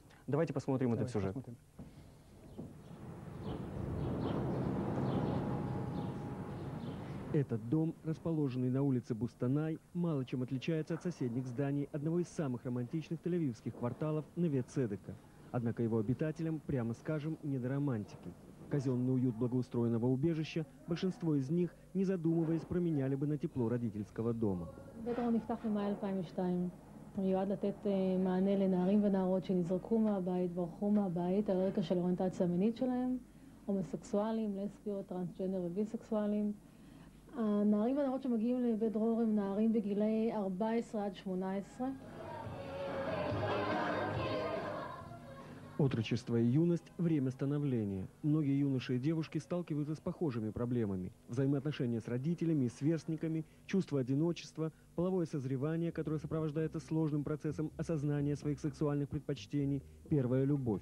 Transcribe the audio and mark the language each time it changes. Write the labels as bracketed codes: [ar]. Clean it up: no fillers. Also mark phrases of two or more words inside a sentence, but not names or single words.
[ru] Давайте посмотрим этот сюжет. Этот дом, расположенный на улице Бустанай, мало чем отличается от соседних зданий одного из самых романтичных тель-авивских кварталов Неве-Цедека. Однако его обитателям, прямо скажем, не до романтики. Казенный уют благоустроенного убежища большинство из них, не задумываясь, променяли бы на тепло родительского дома. [he] מיועד לתת מענה לנערים ונערות שנזרקו מהבית, ברחו מהבית על רקע של אוריינטציה מינית שלהם, הומוסקסואלים, לסביות, טרנסג'נדר וביסקסואלים. הנערים והנערות שמגיעים לבית דרור הם נערים בגילי 14 עד 18. [ru] Отрочество и юность – время становления. Многие юноши и девушки сталкиваются с похожими проблемами. Взаимоотношения с родителями и сверстниками, чувство одиночества, половое созревание, которое сопровождается сложным процессом осознания своих сексуальных предпочтений, первая любовь.